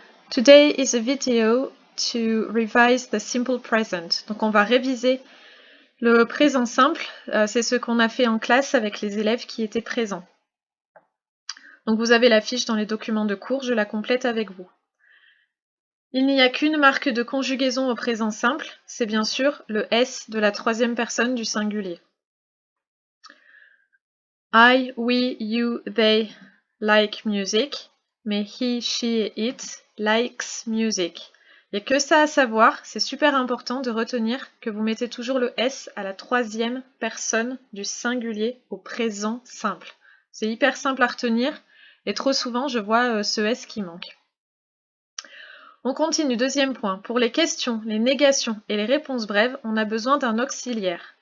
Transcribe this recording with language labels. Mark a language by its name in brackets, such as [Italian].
[English] Today is a video to revise the simple present. [French] Donc on va réviser le présent simple. C'est ce qu'on a fait en classe avec les élèves qui étaient présents. Donc vous avez la fiche dans les documents de cours, je la complète avec vous. Il n'y a qu'une marque de conjugaison au présent simple, c'est bien sûr le S de la troisième personne du singulier. [English] I, we, you, they like music, mais he, she, it likes music. [French] Il n'y a que ça à savoir, c'est super important de retenir que vous mettez toujours le S à la troisième personne du singulier au présent simple. C'est hyper simple à retenir et trop souvent je vois ce S qui manque. On continue, deuxième point. Pour les questions, les négations et les réponses brèves, on a besoin d'un auxiliaire.